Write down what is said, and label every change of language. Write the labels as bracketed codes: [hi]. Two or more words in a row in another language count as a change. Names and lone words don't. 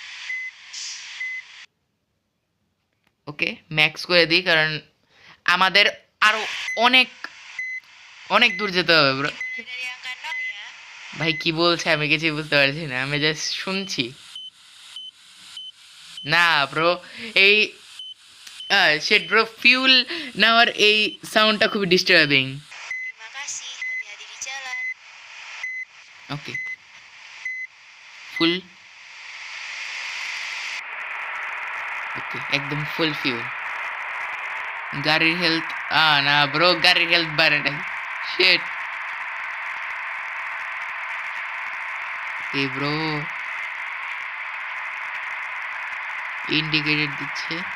[bn] ওকে ম্যাক্স করে দিই, কারণ আমাদের আরো অনেক অনেক দূর যেতে হবে ব্রো। ভাই কি বলছে আমি কিছুই বুঝতে পারছি না, আমি জাস্ট শুনছি। না ব্রো, এই শেট ব্রো, ফিউল নেওয়ার এই সাউন্ডটা খুবই ডিস্টার্বিং। [id] Terima kasih, hati-hati di jalan. [bn] ওকে, ফুল। ওকে, একদম [en] full fuel. [bn] গাড়ির হেলথ, না ব্রো, গাড়ির হেলথ বাড়ে নাই। শেট। এই ব্রো ইন্ডিকেটর দিচ্ছে।